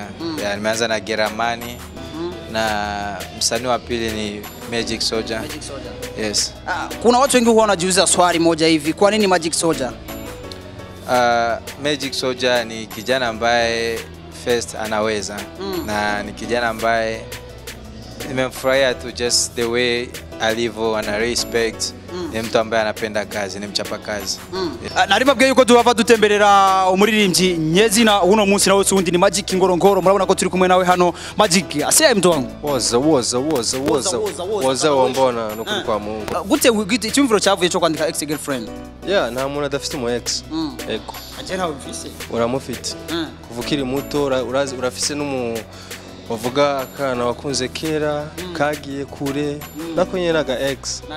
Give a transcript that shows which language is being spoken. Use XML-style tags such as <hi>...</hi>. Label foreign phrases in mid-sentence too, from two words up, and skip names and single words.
<sw>Nimeanza na Geramani na msanii wa pili ni Magic Soldier. Yes. Kuna watu wengi huwa wanajiuliza swali moja hivi, kwa nini Magic Soldier? Magic Soldier ni kijana ambaye first anaweza na ni kijana ambaye nimemfurahia tu</sw> <en>just the way</en> <sw>alivyo, ana respect, ni mtu ambaye anapenda kazi, ni mchapa kazi.</sw> <rn>Naribabwiye yuko duhava dutemberera umuririmbyi nyezi na uno munsi nawe undi ni Magic Ngorongoro. Murabona ko turi kumwe nawe hano.</rn> <sw>Magic asiye mtu wangu</sw> <rn>woza wombona no kuri kwa Mungu. Gute icyumviro cyavuye cyo kwandika</rn> <en>ex girlfriend?</en> <rn>Nta muntu adafite mu ex. Ego agena ubifise uramufite kuvukiri muto, urafise n'umu wavuga akana wakunze kera kagiye kure nako nyeraga ex.</rn>